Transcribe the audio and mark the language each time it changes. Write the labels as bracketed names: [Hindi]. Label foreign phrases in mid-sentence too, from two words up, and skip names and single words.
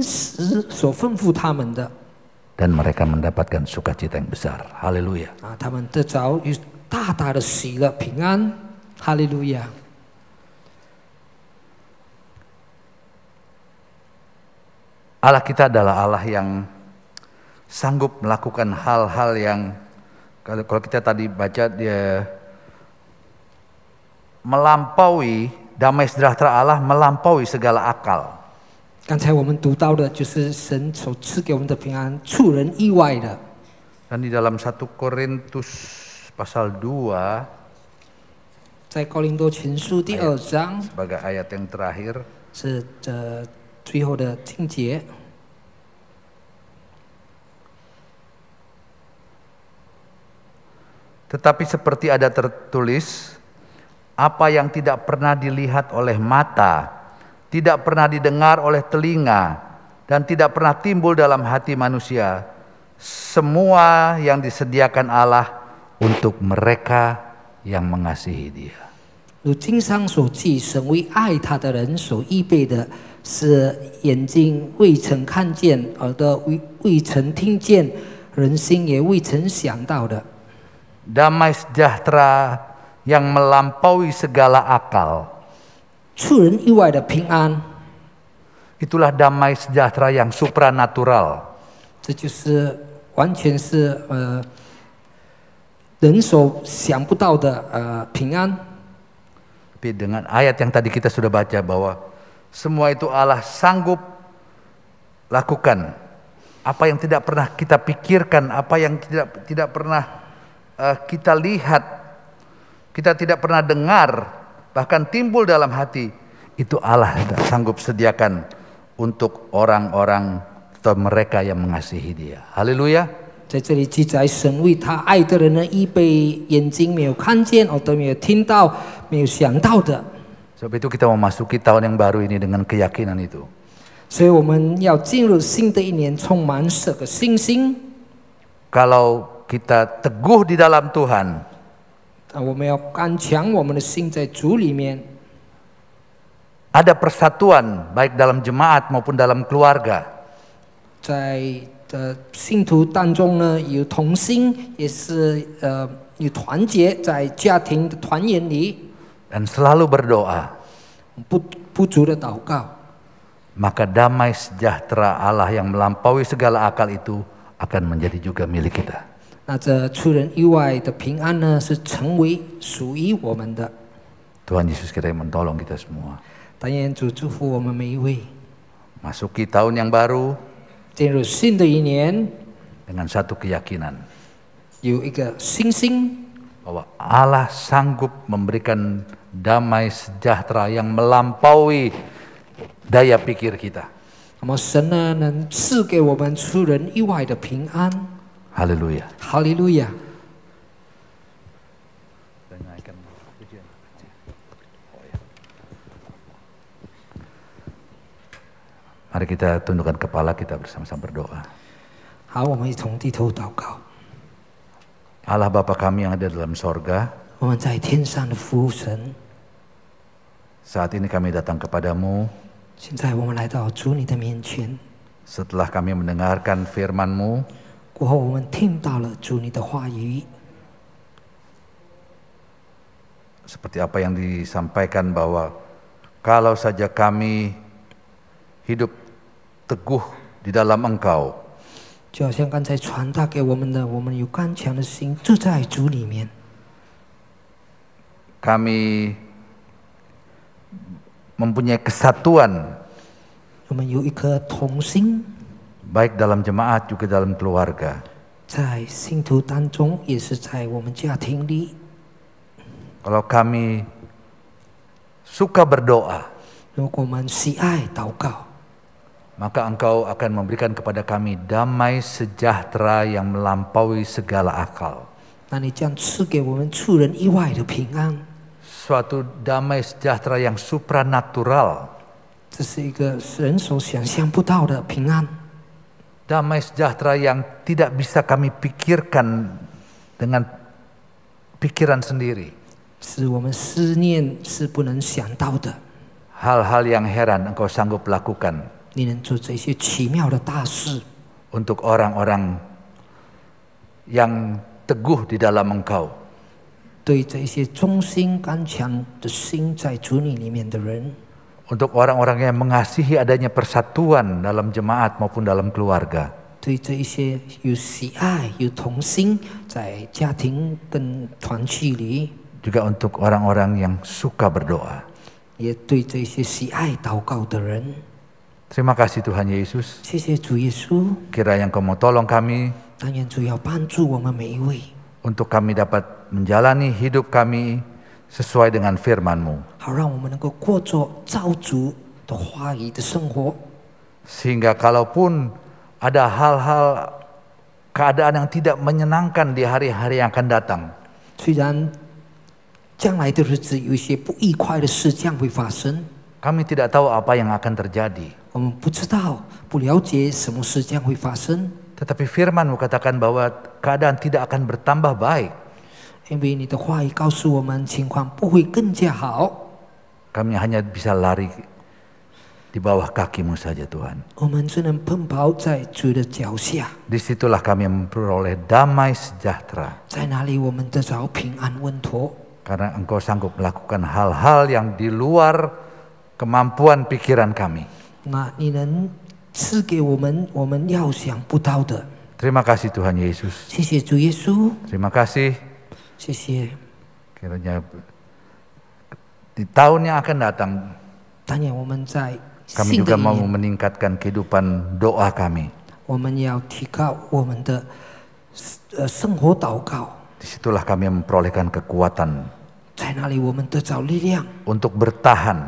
[Chinese] 但是他们遵行天使所吩咐他们的。 [Indonesian] dan mereka mendapatkan sukacita yang besar. Haleluya. [Chinese] 啊，他们得着有大大的喜乐平安，哈利路亚。 [Indonesian] Allah kita adalah Allah yang sanggup melakukan hal-hal yang kalau kita tadi baca dia melampaui damai sejahtera Allah melampaui segala akal. [Chinese] 刚才我们读到的就是神所赐给我们的平安，出人意外的。 [Indonesian] Dan di dalam 1 Korintus pasal 2 [Chinese] 在哥林多前书第2章 [Indonesian] sebagai ayat yang terakhir [Chinese] 是最后的经节。 [Indonesian] Tetapi seperti ada tertulis, apa yang tidak pernah dilihat oleh mata, tidak pernah didengar oleh telinga, dan tidak pernah timbul dalam hati manusia, semua yang disediakan Allah untuk mereka yang mengasihi Dia. [Chinese] 如经上所记，神为爱他的人所预备的，是眼睛未曾看见，耳朵未曾听见，人心也未曾想到的。 [Indonesian] Damai sejahtera yang melampaui segala akal. [Chinese] 出人意外的平安， [Indonesian] Itulah damai sejahtera yang supranatural. [Chinese] 这就是完全是人所想不到的平安。 [Indonesian] Tapi dengan ayat yang tadi kita sudah baca bahwa semua itu Allah sanggup lakukan. Apa yang tidak pernah kita pikirkan, apa yang tidak pernah kita lihat, kita tidak pernah dengar, bahkan timbul dalam hati, itu Allah sanggup sediakan untuk orang-orang atau mereka yang mengasihi Dia. Haleluya. [Chinese] 在这里记载，神为他爱的人呢，预备眼睛没有看见，耳朵没有听到，没有想到的。 [Indonesian] Sebab itu kita memasuki tahun yang baru ini dengan keyakinan itu. [Chinese] 所以我们要进入新的一年，充满这个信心。 [Indonesian] Kalau kita teguh di dalam Tuhan, [Chinese] 我们要刚强我们的心在主里面。 [Indonesian] ada persatuan baik dalam jemaat maupun dalam keluarga. [Chinese] 在信徒当中呢，有同心，也是有团结，在家庭的团圆里， [Indonesian] Dan selalu berdoa, [Chinese] 不足的祷告， [Indonesian] maka damai sejahtera Allah yang melampaui segala akal itu akan menjadi juga milik kita. [Chinese] 那这出人意外的平安呢，是成为属于我们的。 [Indonesian] Tuhan Yesus kiranya menolong kita semua. [Chinese] 但愿主祝福我们每一位， [Indonesian] Masuki tahun yang baru [Chinese] 进入新的一年， [Indonesian] dengan satu keyakinan [Chinese] 有一个信心， [Indonesian] bahwa Allah sanggup memberikan damai sejahtera yang melampaui daya pikir kita. [Chinese] 那么神呢，能赐给我们出人意外的平安。 [Indonesian] Haleluya. [Chinese] 哈利路亚！ [Indonesian] Mari kita tundukkan kepala, kita bersama-sama berdoa. [Chinese] 好，我们一同低头祷告。 [Indonesian] Allah Bapa kami yang ada dalam sorga, [Chinese] 我们在天上的父神， [Indonesian] saat ini kami datang kepadamu [Chinese] 现在我们来到主你的面前， [Indonesian] setelah kami mendengarkan firman-Mu, [Chinese] 过后我们听到了主你的话语， [Indonesian] seperti apa yang disampaikan bahwa kalau saja kami hidup teguh di dalam Engkau, [Chinese] 就好像刚才传达给我们的，我们有刚强的心住在主里面， [Indonesian] kami mempunyai kesatuan [Chinese] 我们有一颗同心， [Indonesian] baik dalam jemaat juga dalam keluarga. [Chinese] 在信徒当中，也是在我们家庭里。 [Indonesian] Kalau kami suka berdoa, [Chinese] 如果我们喜爱祷告， [Indonesian] maka Engkau akan memberikan kepada kami damai sejahtera yang melampaui segala akal. [Chinese] 那你将赐给我们出人意外的平安， [Indonesian] Suatu damai sejahtera yang supranatural. [Chinese] 这是一个人所想象不到的平安。 [Indonesian] Damai sejahtera yang tidak bisa kami pikirkan dengan pikiran sendiri. [Chinese] 是我们思念是不能想到的， [Indonesian] Hal-hal yang heran Engkau sanggup lakukan. [Chinese] 你能做这些奇妙的大事， [Indonesian] untuk orang-orang yang teguh di dalam Engkau. [Chinese] 对这些忠心刚强的心在主你里面的人， [Indonesian] Untuk orang-orang yang mengasihi adanya persatuan dalam jemaat maupun dalam keluarga. [Chinese] 对这一些有喜爱、有同心在家庭跟团契里， [Indonesian] Juga untuk orang-orang yang suka berdoa. [Chinese] 也对这些喜爱祷告的人， [Indonesian] Terima kasih Tuhan Yesus. [Chinese] 谢谢主耶稣。 [Indonesian] Kiranya Engkau mau tolong kami [Chinese] 但愿主要帮助我们每一位， [Indonesian] untuk kami dapat menjalani hidup kami sesuai dengan firman-Mu. [Chinese] 好让我们能够过着照主的话语的生活。 [Indonesian] Sehingga kalaupun ada hal-hal keadaan yang tidak menyenangkan di hari-hari yang akan datang, [Chinese] 虽然将来的日子有一些不愉快的事将会发生， [Indonesian] kami tidak tahu apa yang akan terjadi. [Chinese] 我们不知道、不了解什么事将会发生， [Indonesian] Tetapi firman-Mu katakan bahwa keadaan tidak akan bertambah baik. [Chinese] 因为你的话语告诉我们情况不会更加好， [Indonesian] Kami hanya bisa lari di bawah kaki-Mu saja Tuhan. [Chinese] 我们只能奔跑在主的脚下， [Indonesian] Disitulah kami memperoleh damai sejahtera. [Chinese] 在那里我们得着平安稳妥， [Indonesian] Karena Engkau sanggup melakukan hal-hal yang di luar kemampuan pikiran kami. [Chinese] 那你能赐给我们我们料想不到的。 [Indonesian] Terima kasih Tuhan Yesus. [Chinese] 谢谢主耶稣， [Indonesian] Terima kasih. [Chinese] 谢谢。 [Indonesian] Kiranya di tahun yang akan datang [Chinese] 但愿我们在 [Indonesian] kami [Chinese] 新的 [Indonesian] juga [Chinese] 一 [Indonesian] mau [Chinese] 年， [Indonesian] meningkatkan kehidupan doa kami. [Chinese] 我们要提高我们的生活祷告， [Indonesian] Disitulah kami memperolehkan kekuatan [Chinese] 在那里我们得着力量， [Indonesian] untuk bertahan.